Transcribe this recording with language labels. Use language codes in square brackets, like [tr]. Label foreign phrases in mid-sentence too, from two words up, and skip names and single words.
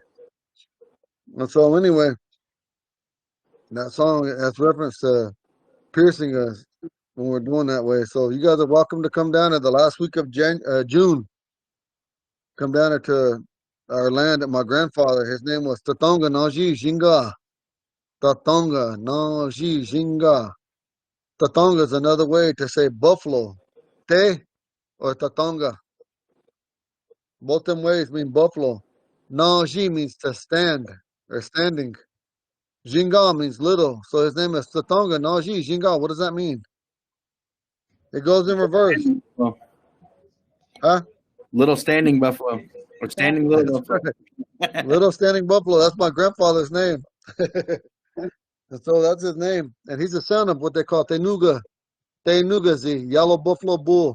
[en] And so anyway, that song has reference to piercing us when we're doing that way. So you guys are welcome to come down at the last week of June. Come down to our land at my grandfather. His name was Tatonga Naji Jinga. Tatonga, no, ji, jinga. Tatonga is another way to say buffalo. Te or tatonga. Both them ways mean buffalo. No, ji means to stand or standing. Jinga means little. So his name is Tatonga, no, ji, jinga. What does that mean? It goes in reverse. Well, Huh? little standing buffalo or standing little That's buffalo. right. Little standing buffalo. That's my grandfather's name. And so that's his name. And he's a son of what they call Tenuga. Tenugazi, yellow buffalo bull.